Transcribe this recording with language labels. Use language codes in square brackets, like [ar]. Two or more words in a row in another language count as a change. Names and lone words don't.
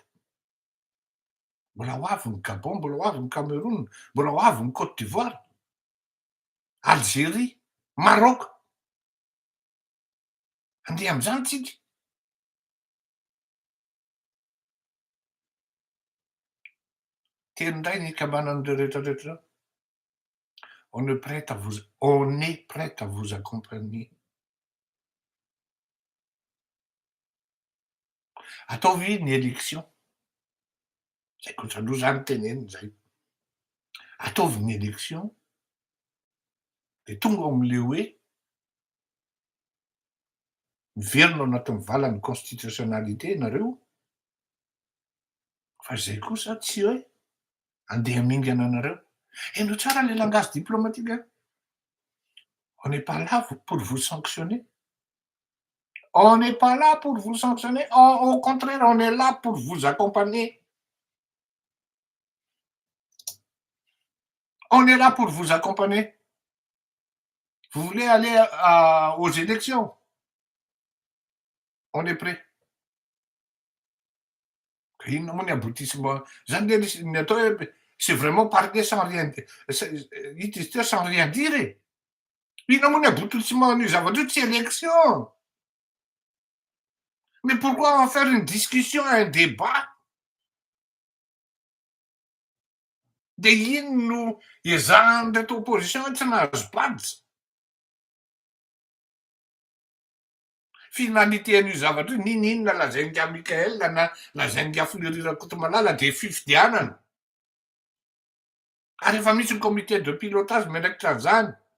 [mg] Mbola ho avy ny Gabon, mbola ho avy ny Cameroun, mbola ho avy ny Côte d'Ivoire, Algérie, Maroc. Andeha am'zany tsika. Teny indray ny kambanan'ireo rehetrarehetra zao. [fr] On est prêt à vous accompagner. [mg] Ataovy ny élection. Zay kosa aloha zany teneniny zay. Ataovy ny élection de tonga ao am'le hoe miverina ao anatin'ny valan'ny constitutionnalité nareo, fa zay kosa tsy hoe andeha hamingana anareo. Hainao tsara le [fr] langage diplomatique [mg] a. [fr] On n'est pas là pour vous sanctionner. On n'est pas là pour vous sanctionner. Au contraire, on est là pour vous accompagner. On est là pour vous accompagner. Vous voulez aller aux élections? On est prêt. [mg] Inona moa ny aboutissement zany le ny atao hoe [fr] c'est vraiment parler sans rien [mg] hita izy teo [fr] sans rien dire [mg] e. Inona moa ny aboutissement an'io zavatra io, tsy élection. [fr] Mais pourquoi en faire une discussion, un débat? [mg] De ino no iezahany reto opposition tsy nahazo badika. Finalité an'io zavatra io, ninona lazainga Mikael na lazainga Fleury Rakotomalala de fifidianana. Ary efa misy ny [fr] comité de pilotage [mg] miandraikitra an'izany.